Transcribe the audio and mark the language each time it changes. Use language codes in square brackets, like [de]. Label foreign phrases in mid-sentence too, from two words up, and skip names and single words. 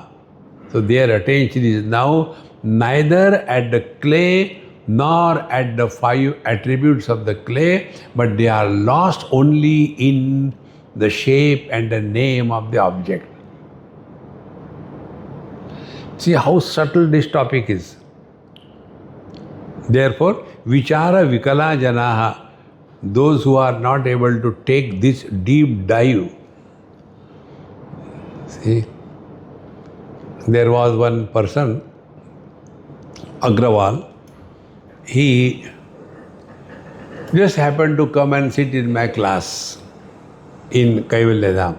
[en] So their attention is now neither at the clay nor at the 5 attributes of the clay, but they are lost only in the shape and the name of the object. See how subtle this topic is. Therefore, [sa] vichara vikala janaha, [en] those who are not able to take this deep dive. See, there was one person, Agrawal, he just happened to come and sit in my class in Kaivalyadham.